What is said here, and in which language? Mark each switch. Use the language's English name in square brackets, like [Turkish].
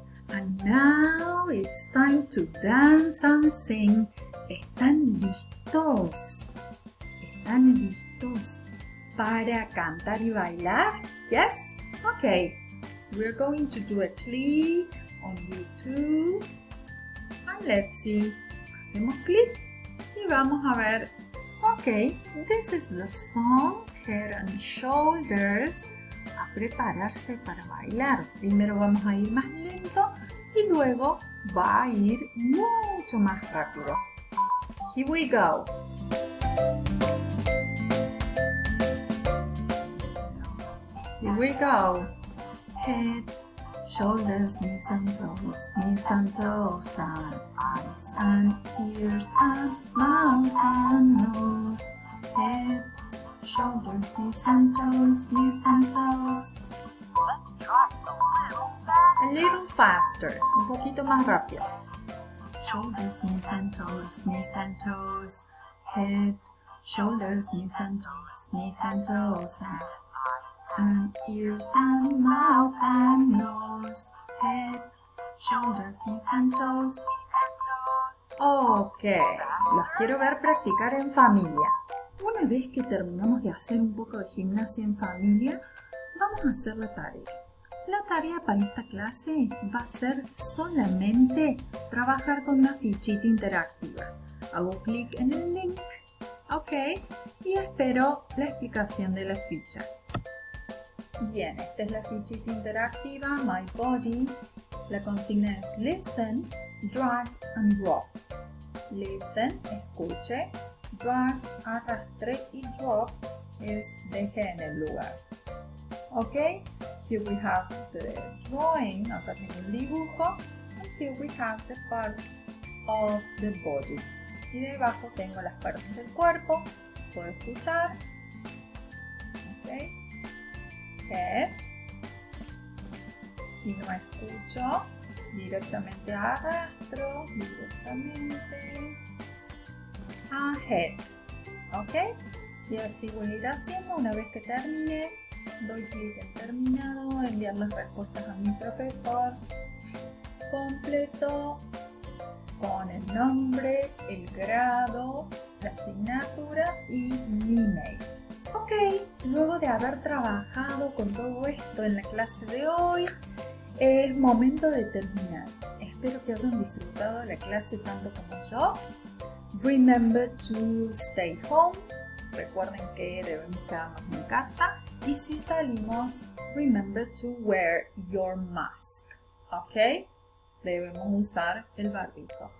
[English] And now it's time to dance and sing. [Spanish] ¿Están listos? ¿Están listos para cantar y bailar? [English] Yes? Okay. We're going to do a click on YouTube. And let's see. [Spanish] Hacemos clic y vamos a ver. Okay, this is the song, Head and Shoulders. A prepararse para bailar. Primero vamos a ir más lento y luego va a ir mucho más rápido. [English] Here we go. Here we go. Head, shoulders, knees and toes, and eyes and ears and mouth and nose. Head, shoulders, knees and toes. A little faster, [Spanish] un poquito más rápido. [English] Shoulders, knees and toes. Head, shoulders, knees and toes. And ears and mouth and nose. Head, shoulders, knees and toes. [Spanish] Ok, los quiero ver practicar en familia. Una vez que terminamos de hacer un poco de gimnasia en familia, vamos a hacer la tarea. La tarea para esta clase va a ser solamente trabajar con una fichita interactiva. Hago clic en el link, ok, y espero la explicación de la ficha. Bien, esta es la fichita interactiva, My Body. La consigna es [English] listen, drag and drop. [Spanish] Listen, escuche. Drag, arrastre, y drop es deje en el lugar. [English] Ok, here we have the drawing, [Spanish] acá tengo el dibujo. [English] And here we have the parts of the body. [Spanish] Y debajo tengo las partes del cuerpo. Puedo escuchar. Ok. Head. Si no escucho, directamente arrastro, directamente a head. ¿Ok? Y así voy a ir haciendo. Una vez que termine, doy clic en terminado, enviar las respuestas a mi profesor. Completo con el nombre, el grado, la asignatura y mi email. Ok, luego de haber trabajado con todo esto en la clase de hoy, es momento de terminar. Espero que hayan disfrutado la clase tanto como yo. [English] Remember to stay home. [Spanish] Recuerden que debemos quedarnos en casa. Y si salimos, [English] remember to wear your mask. ¿Ok? [Spanish] Debemos usar el barbijo.